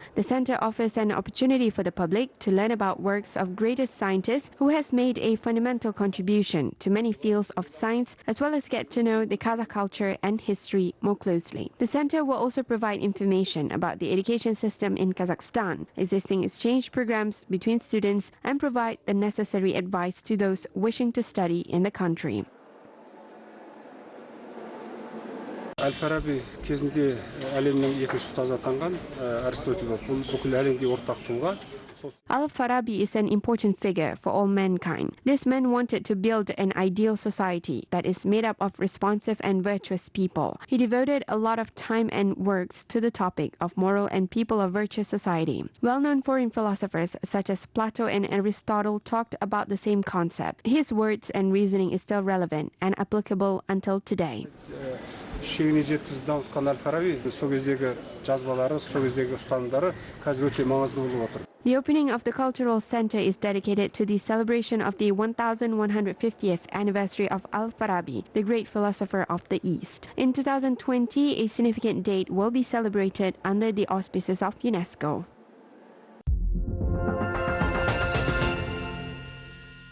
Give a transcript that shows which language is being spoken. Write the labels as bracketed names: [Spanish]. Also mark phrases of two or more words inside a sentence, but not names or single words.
[English] The center offers an opportunity for the public to learn about works of greatest scientists who has made a fundamental contribution to many fields of science, as well as get to know the Kazakh culture and history more closely. The center will also provide information about the education system in Kazakhstan, existing exchange programs between students, and provide the necessary advice to those wishing to study in the country. [Kazakh] Al-Farabi кезінде әлемнің екінші ұстазы атанған Аристотель бұл бүкіл әлемге ортақ тұлға. [English] Al-Farabi is an important figure for all mankind. This man wanted to build an ideal society that is made up of responsive and virtuous people. He devoted a lot of time and works to the topic of moral and people of virtuous society. Well-known foreign philosophers such as Plato and Aristotle talked about the same concept. His words and reasoning is still relevant and applicable until today. [Kazakh] Шегіне жеткізіп дамытқан Al-Farabi, сол кездегі жазбалары, сол кездегі ұстанымдары қазір өте маңызды болып отыр. [English] The opening of the Cultural Center is dedicated to the celebration of the 1150th anniversary of Al-Farabi, the great philosopher of the East. In 2020, a significant date will be celebrated under the auspices of UNESCO.